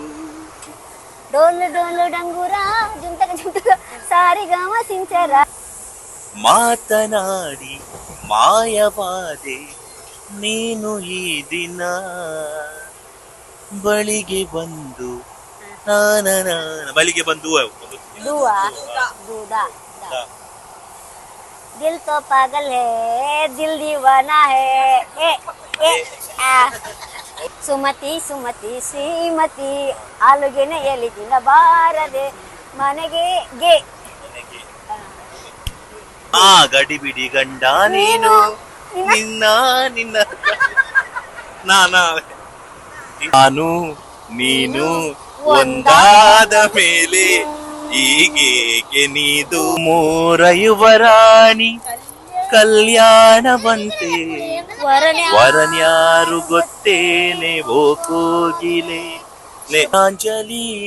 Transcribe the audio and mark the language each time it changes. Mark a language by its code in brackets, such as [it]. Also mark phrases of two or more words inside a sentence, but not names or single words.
[kn] ಡೋಲು ಡೋಲು ಡಂಗುರ ಜುಂಟಕ ಜುಂಟಕ ಸಾರಿಗಮ ಸಿಂಚರ ಮಾತನಾಡಿ ಮಾಯವಾದೆ ನೀನು ಈ ದಿನ ಬಳಿಗೆ ಬಂದು ಬಳಿಗೆ ಬಂದು [hi] दुआ दूदा दिल तो पागल है दिल दीवाना है ए आ [kn] ಸುಮತಿ ಸುಮತಿ ಶ್ರೀಮತಿ ಆಲುಗೆನೆ ಎಲಿದಿನ ಬಾರದೆ ಮನೆಗೆ ಗೆ ಗಡಿಬಿಡಿ ಗಂಡ ನೀನು ನಿನ್ನ ನಿನ್ನ ನಾನು ನೀನು ಒಂದಾದ ಮೇಲೆ ಹೀಗೇಕೆ ನೀದು ಮೂರ ಯುವರಾಣಿ ಕಲ್ಯಾಣವಂತೆ ವರನ್ಯಾರು ಗೊತ್ತೇನೆ ಓ ಕೋಗಿಲೆ ಅಂಜಲಿ